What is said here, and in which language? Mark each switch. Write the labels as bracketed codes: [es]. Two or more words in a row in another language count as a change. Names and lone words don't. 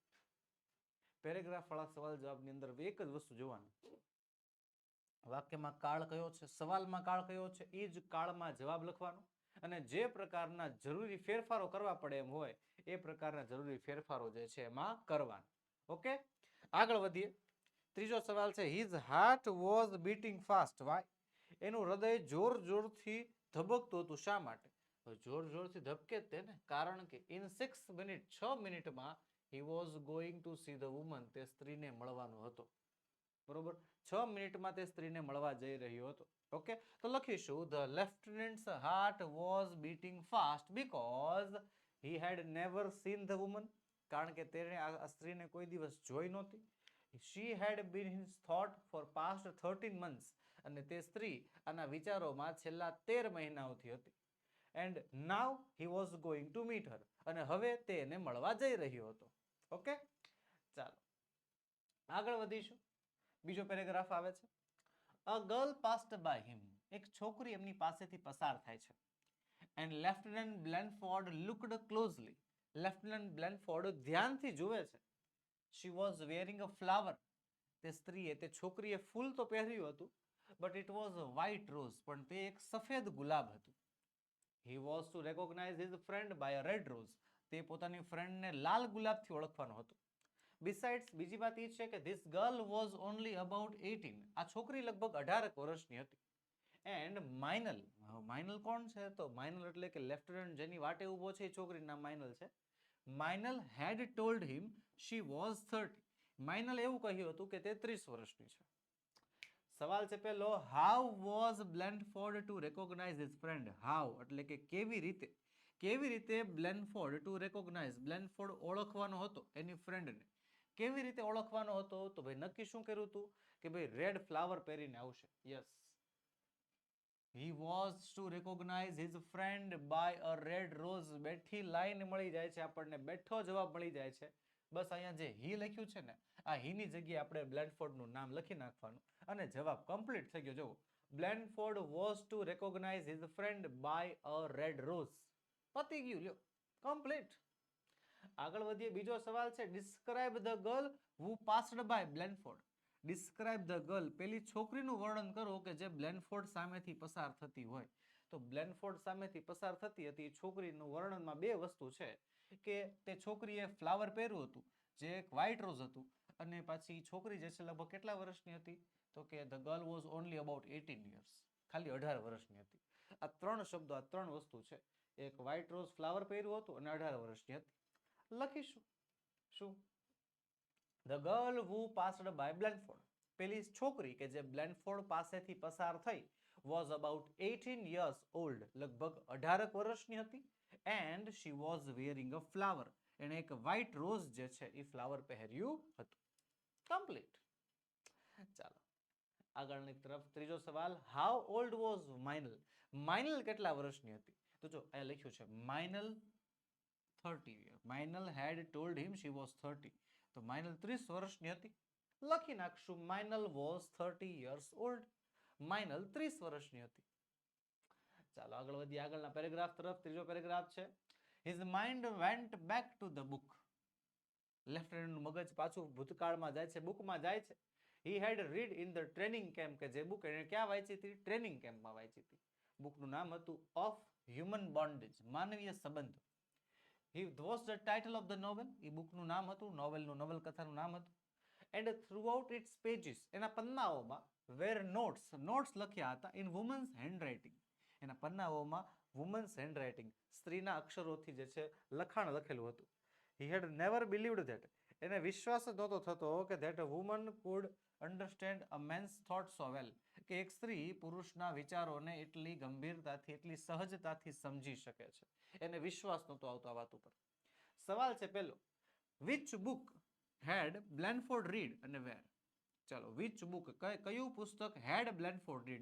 [gu] પેરેગ્રાફ વાળા સવાલ જવાબની અંદર એક જ વસ્તુ જોવાની, વાક્યમાં કાળ કયો છે, સવાલમાં કાળ કયો છે, એ જ કાળમાં જવાબ લખવાનો, અને જે પ્રકારના જરૂરી ફેરફારો કરવા પડે એમ હોય એ પ્રકારના જરૂરી ફેરફારો જે છે એમાં કરવાના. ઓકે, આગળ વધીએ. ત્રીજો સવાલ છે, [en] his heart was beating fast. Why? [gu] એનું હૃદય જોર જોરથી ધબકતું હતું. શા માટે? જોર જોરથી ધબકે જ તે ને, કારણ કે [en] in 6 minutes, [gu] 6 મિનિટમાં [en] he was going to see the woman, [gu] તે સ્ત્રીને મળવાનો હતો. બરોબર, 6 મિનિટમાં તે સ્ત્રીને મળવા જઈ રહ્યો હતો. [en] ઓકે, [gu] તો લખીશું [en] the lieutenant's heart was beating fast because he had never seen the woman, [gu] કારણ કે તેણે આ સ્ત્રીને કોઈ દિવસ જોઈ નહોતી. [en] she had been his thought for past 13 months, [gu] અને તે સ્ત્રી આના વિચારોમાં છેલ્લા 13 મહિનાઓથી હતી. [en] and now he was going to meet her, [gu] અને હવે તે એને મળવા જઈ રહ્યો હતો. ઓકે, ચાલો આગળ વધીશું. બીજો પેરેગ્રાફ આવે છે, [en] a girl passed by him, [gu] એક છોકરી એમની પાસેથી પસાર થાય છે. [en] and Lieutenant Blandford looked closely, [gu] લેફ્ટનન્ટ બ્લેનફોર્ડ ધ્યાનથી જુએ છે. [en] she was wearing a flower, [gu] તે સ્ત્રીએ, તે છોકરીએ ફૂલ તો પહેર્યું હતું, [en] but it was a white rose, [gu] પણ તે એક સફેદ ગુલાબ હતું. [en] he was to recognize his friend by a red rose, [gu] તે પોતાની ફ્રેન્ડને લાલ ગુલાબથી ઓળખવાનો હતો. [en] બિસાઇડ્સ, [gu] બીજી વાત એ છે કે [en] this girl was only about 18, [gu] આ છોકરી લગભગ 18 વર્ષની હતી. એન્ડ માઇનલ, માઇનલ કોણ છે? તો માઇનલ એટલે કે લેફ્ટનન્ટ જેની વાટે ઊભો છે એ છોકરીનું નામ માઇનલ છે. [en] માઇનલ had told him she was 30, [gu] માઇનલ એવું કહ્યું હતું કે તે 30 વર્ષની છે. સવાલ છે પેલો, [en] how was Blandford to recognize his friend? [gu] how એટલે કે કેવી રીતે બ્લેનફોર્ડ [en] to recognize, [gu] બ્લેનફોર્ડ ઓળખવાનો હતો એની ફ્રેન્ડને. કેવી રીતે ઓળખવાનો હતો? તો ભાઈ નક્કી શું કર્યું હતું કે ભાઈ [en] red flower [gu] પહેરીને આવશે. [en] યસ, he was to recognize his friend by a red rose. [gu] બેઠી લાઈન મળી જાય છે આપણને, બેઠો જવાબ મળી જાય છે. બસ અહીંયા જે હી લખ્યું છે ને, આ હીની જગ્યાએ આપણે બ્લેનફોર્ડનું નામ લખી નાખવાનું અને જવાબ કમ્પ્લીટ થઈ ગયો. [en] જુઓ, Blandford was to recognize his friend by a red rose. [gu] પતી ગયું, લ્યો, કમ્પ્લીટ. આગળ વધીએ. બીજો સવાલ છે, [en] describe the girl who passed by Blandford. describe the girl, [gu] પેલી છોકરીનું વર્ણન કરો કે જે બ્લેનફોર્ડ સામેથી પસાર થતી હોય. તો બ્લેનફોર્ડ સામેથી પસાર થતી હતી છોકરીનું વર્ણનમાં બે વસ્તુ છે કે તે છોકરીએ ફ્લાવર પહેર્યું હતું જે એક [en] white rose [gu] હતું, અને પાછી છોકરી જે છે લગભગ કેટલા વર્ષની હતી? તો કે [en] the girl was only about 18 years, [gu] ખાલી 18 વર્ષની હતી. આ ત્રણ શબ્દો, આ ત્રણ વસ્તુ છે. એક [en] white rose flower [gu] પહેર્યું હતું અને 18 વર્ષની હતી. લખીશું શું? [en] The girl who passed by Blandford, [gu] પેલી છોકરી કે જે બ્લેનફોર્ડ પાસેથી પસાર થઈ, [en] was about 18 years old, [gu] લગભગ 18 વર્ષની હતી. [en] and she was wearing a flower, [gu] એને એક [en] white rose [gu] જે છે એ ફ્લાવર પહેર્યું હતું. કમ્પ્લીટ. ચાલો આગળની તરફ. ત્રીજો સવાલ, [en] how old was [gu] માઇનલ? માઇનલ કેટલા વર્ષની હતી? તો જો અહીંયા લખ્યું છે માઇનલ 30 years. [en] માઇનલ had told him she was 30, [gu] તો માઇનલ 30 વર્ષની હતી. લખી નાખશું [en] માઇનલ was 30 years old. [gu] માઇનલ 30 વર્ષની હતી. ચાલો આગળ વધીએ આગળના પેરેગ્રાફ તરફ. ત્રીજો પેરેગ્રાફ છે, [en] his mind went back to the book. [gu] લેફ્ટનન્ટનું મગજ પાછું ભૂતકાળમાં જાય છે, બુકમાં જાય છે. [en] he had read in the training camp, [gu] કે જે બુક એને ક્યાં વાંચી હતી? [en] training campમાં [gu] વાંચી હતી. બુકનું નામ હતું ઓફ હ્યુમન બોન્ડેજ, માનવીય સંબંધ. [en] It was the title of the novel, [gu] એ બુકનું નામ હતું, નોવેલનું, નવલકથાનું નામ હતું. [en] And throughout its pages, [gu] એના પન્નાઓમાં [en] were notes, [gu] નોટ્સ લખ્યા હતા [en] in women's handwriting. [gu] એના પન્નાઓમાં [en] women's handwriting, [gu] સ્ત્રીના અક્ષરોથી જે છે લખાણ લખેલું હતું. [en] He had never believed that, [gu] એને વિશ્વાસ જ નહોતો થતો કે [en] that a woman could understand a man's thoughts so well, [gu] કે એક સ્ત્રી પુરુષના વિચારોને એટલી ગંભીરતાથી, એટલી સહજતાથી સમજી શકે છે. એને વિશ્વાસ નહોતો આવતો આ વાત ઉપર. સવાલ છે પેલો, [en] which book had Blandford read and where? ચાલો, which book, [gu] કયું પુસ્તક [en] had Blandford read?